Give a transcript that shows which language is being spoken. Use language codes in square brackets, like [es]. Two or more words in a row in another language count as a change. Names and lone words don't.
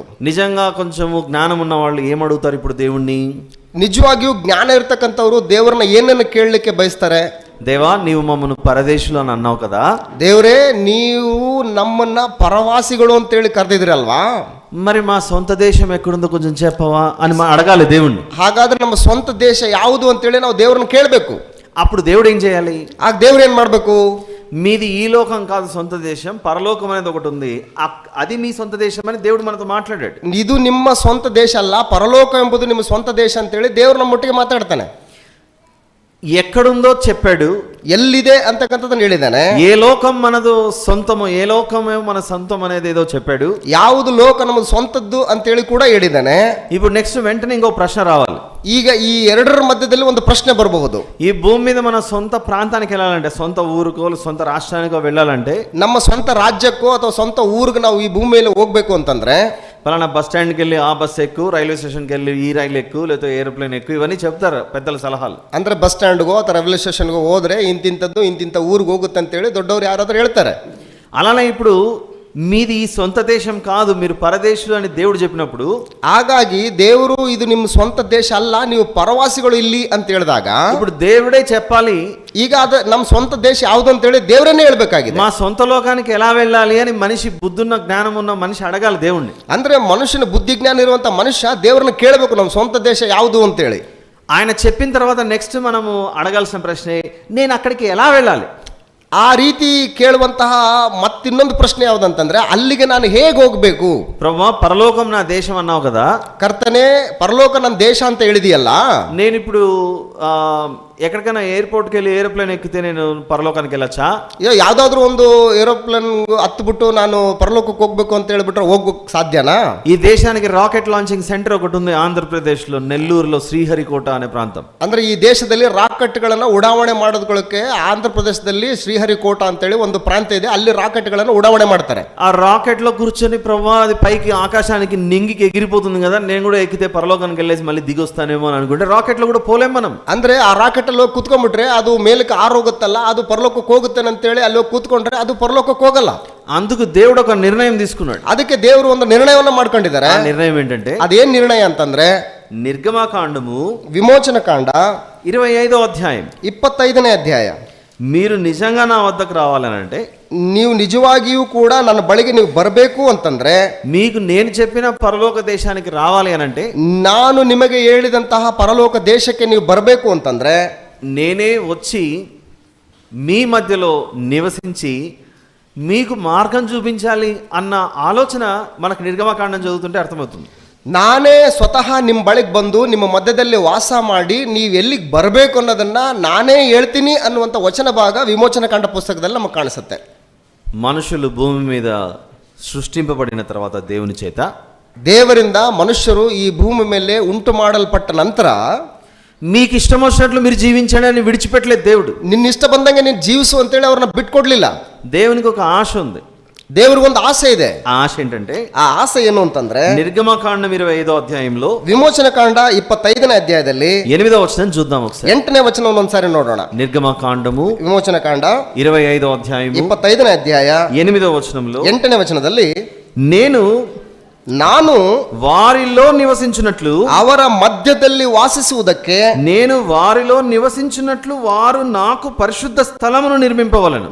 [te] నిజంగా కొంచెం జ్ఞానం ఉన్న వాళ్ళు ఏమడుగుతారు ఇప్పుడు దేవుణ్ణి? [kn] ನಿಜವಾಗಿಯೂ ಜ್ಞಾನ ಇರ್ತಕ್ಕಂಥವ್ರು ದೇವರನ್ನ ಏನನ್ನು ಕೇಳಲಿಕ್ಕೆ ಬಯಸ್ತಾರೆ? [te] దేవా నీవు మమ్మల్ని పరదేశులు అని అన్నావు కదా, [kn] ದೇವರೇ ನೀವು ನಮ್ಮನ್ನ ಪರವಾಸಿಗಳು ಅಂತೇಳಿ ಕರೆದಿದ್ರಲ್ವಾ, [te] మరి మా సొంత దేశం ఎక్కడుందో కొంచెం చెప్పవా అని అడగాలి దేవుణ్ణి. [kn] ಹಾಗಾದ್ರೆ ನಮ್ಮ ಸ್ವಂತ ದೇಶ ಯಾವುದು ಅಂತೇಳಿ ನಾವು ದೇವ್ರನ್ನ ಕೇಳಬೇಕು. [te] అప్పుడు దేవుడు ఏం చేయాలి? [kn] ಆಗ ದೇವ್ರು ಏನ್ ಮಾಡ್ಬೇಕು? [te] మీది ఈ లోకం కాదు సొంత దేశం, పరలోకం అనేది ఒకటి ఉంది, అది మీ సొంత దేశం అని దేవుడు మనతో మాట్లాడాడు. [kn] ಇದು ನಿಮ್ಮ ಸ್ವಂತ ದೇಶ ಅಲ್ಲ, ಪರಲೋಕ ಎಂಬುದು ನಿಮ್ಮ ಸ್ವಂತ ದೇಶ ಅಂತೇಳಿ ದೇವ್ರು ನಮ್ಮೊಟ್ಟಿಗೆ ಮಾತಾಡ್ತಾನೆ. [te] ఎక్కడుందో చెప్పాడు, [kn] ಎಲ್ಲಿದೆ ಅಂತಕ್ಕಂಥದ್ದನ್ನು ಹೇಳಿದ್ದಾನೆ. [te] ఏ లోకం మనದು సొంతమో, ఏ లోకమే మన సొంతం అనేది ఏదో చెప్పాడు. [kn] ಯಾವುದು ಲೋಕ ನಮ್ಮದು ಸ್ವಂತದ್ದು ಅಂತೇಳಿ ಕೂಡ ಹೇಳಿದ್ದಾನೆ. [te] ఇప్పుడు నెక్స్ట్ వెంటనే ఇంకో ప్రశ్న రావాలి. [kn] ಈಗ ಈ ಎರಡರ ಮಧ್ಯದಲ್ಲಿ ಒಂದು ಪ್ರಶ್ನೆ ಬರಬಹುದು. [te] ఈ భూమి మీద మన సొంత ప్రాంతానికి వెళ్ళాలంటే, సొంత ఊరుకో సొంత రాష్ట్రానికో వెళ్ళాలంటే, [kn] ನಮ್ಮ ಸ್ವಂತ ರಾಜ್ಯಕ್ಕೋ ಅಥವಾ ಸ್ವಂತ ಊರಿಗೆ ನಾವು ಈ ಭೂಮಿ ಮೇಲೆ ಹೋಗ್ಬೇಕು ಅಂತಂದ್ರೆ, [te] పలానా [en] bus stand [te] వెళ్ళి ఆ బస్ ఎక్కు, [en] railway station [te] వెళ్ళి ఈ రైలు ఎక్కు, లేకపోతే ఏరోప్లేన్ ఎక్కు, ఇవన్నీ చెప్తారు పెద్దల సలహాలు. [kn] ಅಂದ್ರೆ [en] bus stand [kn] ಅಥವಾ [en] railway station [kn] ಹೋದ್ರೆ ಇಂತಿಂತದ್ದು ಇಂತಿಂತ ಊರಿಗೆ ಹೋಗುತ್ತೆ ಅಂತೇಳಿ ದೊಡ್ಡವರು ಯಾರಾದ್ರೂ ಹೇಳ್ತಾರೆ. [te] అలానే ఇప్పుడు మీది ఈ సొంత దేశం కాదు, మీరు పరదేశులు అని దేవుడు చెప్పినప్పుడు, [kn] ಹಾಗಾಗಿ ದೇವರು ಇದು ನಿಮ್ಮ ಸ್ವಂತ ದೇಶ ಅಲ್ಲ, ನೀವು ಪರವಾಸಿಗಳು ಇಲ್ಲಿ ಅಂತ ಹೇಳಿದಾಗ, [te] ఇప్పుడు దేవుడే చెప్పాలి [kn] ಈಗ ಅದ ನಮ್ಮ ಸ್ವಂತ ದೇಶ ಯಾವುದು ಅಂತೇಳಿ ದೇವರನ್ನೇ ಹೇಳ್ಬೇಕಾಗಿದೆ. [te] మా సొంత లోకానికి ఎలా వెళ్ళాలి అని మనిషి బుద్ధున్న జ్ఞానం ఉన్న మనిషి అడగాలి దేవుణ్ణి. [kn] ಅಂದ್ರೆ ಮನುಷ್ಯನ ಬುದ್ಧಿ ಜ್ಞಾನ ಇರುವಂತ ಮನುಷ್ಯ ದೇವರನ್ನ ಕೇಳಬೇಕು, ನಮ್ಮ ಸ್ವಂತ ದೇಶ ಯಾವುದು ಅಂತೇಳಿ. [te] ఆయన చెప్పిన తర్వాత నెక్స్ట్ మనము అడగాల్సిన ప్రశ్నే, నేను అక్కడికి ఎలా వెళ్ళాలి? [kn] ಆ ರೀತಿ ಕೇಳುವಂತಹ ಮತ್ತಿನ್ನೊಂದು ಪ್ರಶ್ನೆ ಯಾವುದಂತಂದ್ರೆ, ಅಲ್ಲಿಗೆ ನಾನು ಹೇಗೆ ಹೋಗ್ಬೇಕು? [te] ప్రభువా పరలోకం నా దేశం అన్నావు కదా, [kn] ಕರ್ತನೆ ಪರಲೋಕ ನನ್ನ ದೇಶ ಅಂತ ಹೇಳಿದೆಯಲ್ಲ, [te] నేను ఇప్పుడు ఎక్కడికైనా ఎయిర్పోర్ట్కి వెళ్ళి ఏరోప్లేన్ ఎక్కితే నేను పరలోకానికి వెళ్ళొచ్చా? [kn] ಯಾವ್ದಾದ್ರು ಒಂದು ಏರೋಪ್ಲೇನ್ ಹತ್ಬಿಟ್ಟು ನಾನು ಪರಲೋಕಕ್ಕೆ ಹೋಗ್ಬೇಕು ಅಂತ ಹೇಳ್ಬಿಟ್ರೆ ಹೋಗ್ಬೇಕು ಸಾಧ್ಯನಾ? [te] ఈ దేశానికి [en] rocket launching center [te] ఒకటి ఉంది ఆంధ్రప్రదేశ్లో, నెల్లూరులో శ్రీహరికోట అనే ప్రాంతం. [kn] ಅಂದ್ರೆ ಈ ದೇಶದಲ್ಲಿ ರಾಕೆಟ್ಗಳನ್ನ ಉಡಾವಣೆ ಮಾಡೋದಕ್ಕೆ ಆಂಧ್ರ ಪ್ರದೇಶದಲ್ಲಿ ಶ್ರೀಹರಿಕೋಟ ಅಂತೇಳಿ ಒಂದು ಪ್ರಾಂತ ಇದೆ, ಅಲ್ಲಿ ರಾಕೆಟ್ಗಳನ್ನ ಉಡಾವಣೆ ಮಾಡ್ತಾರೆ. [te] ఆ రాకెట్ లో కూర్చొని ప్రభా అది పైకి ఆకాశానికి నింగికి ఎగిరిపోతుంది కదా, నేను కూడా ఎక్కితే పరలోకానికి వెళ్ళేసి మళ్ళీ దిగి వస్తానేమో అని అనుకుంటే రాకెట్ లో కూడా పోలేం మనం. [kn] ಅಂದ್ರೆ ಆ ರಾಕೆಟ್ ಅಲ್ಲಿ ಹೋಗಿ ಕೂತ್ಕೊಂಡ್ಬಿಟ್ರೆ ಅದು ಮೇಲಕ್ಕೆ ಆರೋಗುತ್ತಲ್ಲ, ಅದು ಪರಲೋಕಕ್ಕೆ ಹೋಗುತ್ತೇನೆ ಅಂತೇಳಿ ಅಲ್ಲಿ ಹೋಗಿ ಕೂತ್ಕೊಂಡ್ರೆ ಅದು ಪರಲೋಕಕ್ಕೆ ಹೋಗಲ್ಲ. [te] అందుకు దేవుడు ఒక నిర్ణయం తీసుకున్నాడు. [kn] ಅದಕ್ಕೆ ದೇವರು ಒಂದು ನಿರ್ಣಯವನ್ನ ಮಾಡ್ಕೊಂಡಿದ್ದಾರೆ. [te] ఆ నిర్ణయం ఏంటంటే, [kn] ಅದೇನ್ ನಿರ್ಣಯ ಅಂತಂದ್ರೆ, [te] నిర్గమకాండము [kn] ವಿಮೋಚನ ಕಾಂಡ [te] 25వ అధ్యాయం [kn] 25ನೇ ಅಧ್ಯಾಯ. [te] మీరు నిజంగా నా వద్దకు రావాలనంటే, [kn] ನೀವು ನಿಜವಾಗಿಯೂ ಕೂಡ ನನ್ನ ಬಳಿಗೆ ನೀವು ಬರಬೇಕು ಅಂತಂದ್ರೆ, [te] మీకు నేను చెప్పిన పరలోక దేశానికి రావాలి అనంటే, [kn] ನಾನು ನಿಮಗೆ ಹೇಳಿದಂತಹ ಪರಲೋಕ ದೇಶಕ್ಕೆ ನೀವು ಬರಬೇಕು ಅಂತಂದ್ರೆ, [te] నేనే వచ్చి మీ మధ్యలో నివసించి మీకు మార్గం చూపించాలి అన్న ఆలోచన మనకు నిర్గమకాండం చదువుతుంటే అర్థమవుతుంది. [kn] ನಾನೇ ಸ್ವತಃ ನಿಮ್ಮ ಬಳಿಗೆ ಬಂದು ನಿಮ್ಮ ಮಧ್ಯದಲ್ಲಿ ವಾಸ ಮಾಡಿ ನೀವು ಎಲ್ಲಿಗೆ ಬರಬೇಕು ಅನ್ನೋದನ್ನ ನಾನೇ ಹೇಳ್ತೀನಿ ಅನ್ನುವಂಥ ವಚನ ಭಾಗ ವಿಮೋಚನಕಾಂಡ ಪುಸ್ತಕದಲ್ಲಿ ನಮಗೆ ಕಾಣಿಸುತ್ತೆ. [te] మనుషులు భూమి మీద సృష్టింపబడిన తర్వాత దేవుని చేత, [kn] ದೇವರಿಂದ ಮನುಷ್ಯರು ಈ ಭೂಮಿ ಮೇಲೆ ಉಂಟು ಮಾಡಲ್ಪಟ್ಟ ನಂತರ [te] మీకు ఇష్టం వచ్చినట్లు మీరు జీవించండి అని విడిచిపెట్టలేదు దేవుడు. [kn] ನಿನ್ನ ಇಷ್ಟ ಬಂದಂಗೆ ನೀನು ಜೀವಿಸು ಅಂತೇಳಿ ಅವ್ರನ್ನ ಬಿಟ್ಕೊಡ್ಲಿಲ್ಲ. [te] దేవునికి ఒక ఆశ ఉంది. [kn] ದೇವ್ರಿಗೊಂದು ಆಸೆ ಇದೆ. [te] ఆ ఆశ ఏంటంటే, [kn] ಆ ಆಸೆ ಏನು ಅಂತಂದ್ರೆ [te] నిర్గమకాండం 25వ అధ్యాయంలో [kn] ವಿಮೋಚನಕಾಂಡ 25ನೇ ಅಧ್ಯಾಯದಲ್ಲಿ [te] 8వ వచనం చూద్దాం ఒకసారి. [kn] 8ನೇ ವಚನವನ್ನು ಒಂದ್ಸಾರಿ ನೋಡೋಣ. [te] నిర్గమకాండము [kn] ವಿಮೋಚನಕಾಂಡ [te] 25వ అధ్యాయము [kn] 25ನೇ ಅಧ್ಯಾಯ [te] 8వ వచనంలో, [kn] 8ನೇ ವಚನದಲ್ಲಿ ನಾನು [te] వారిలో నివసించినట్లు, [kn] ಅವರ ಮಧ್ಯದಲ್ಲಿ ವಾಸಿಸುವುದಕ್ಕೆ, [te] నేను వారిలో నివసించినట్లు వారు నాకు పరిశుద్ధ స్థలమును నిర్మింపవలెను.